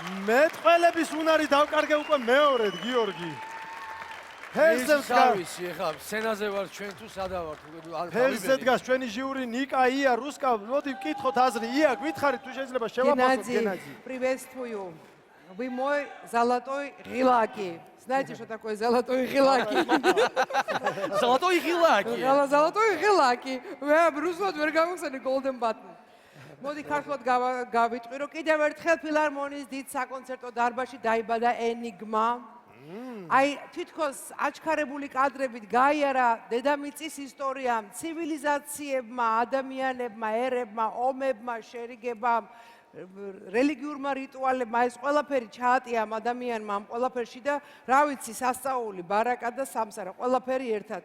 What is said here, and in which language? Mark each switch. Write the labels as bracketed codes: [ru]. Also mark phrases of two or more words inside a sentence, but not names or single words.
[ka] მეტყველების უნარი დავკარგე უკვე მეორედ, გიორგი. ფერზე დგას. ვიცი, ეხლა სცენაზე ვარ ჩვენ თუ სადა ვართ? ფერზე დგას ჩვენი ჟიური ნიკა, ია, რუსკა. მოდი ვკითხოთ აზრი. ია, გითხარით თუ შეიძლება შევაფასოთ გენაძი. [ru] Приветствую. Вы мой золотой гилаки. Знаете, что такое золотой гилаки? Золотой гилаки. Золотой гилаки. [ka] მე რუსულად ვერ გამოგცემი [en] golden button. [ka] მოდი ქართულად გავიტყვი, რომ კიდევ ერთხელ ფილარმონიის დიდ საკონცერტო დარბაზში დაიბადა ენიგმა. აი, თითქოს აჩქარებული კადრებით გაიარა დედამიწის ისტორიამ, ცივილიზაციებმა, ადამიანებმა, ერებმა, ომებმა, შერიგებამ, რელიგიურმა რიტუალებმა, ეს ყველაფერი ჩაატია ამ ადამიანმა ამ ყველაფერში და რა ვიცი, სასწაული, ბარაკა და სამსარა, ყველაფერი ერთად.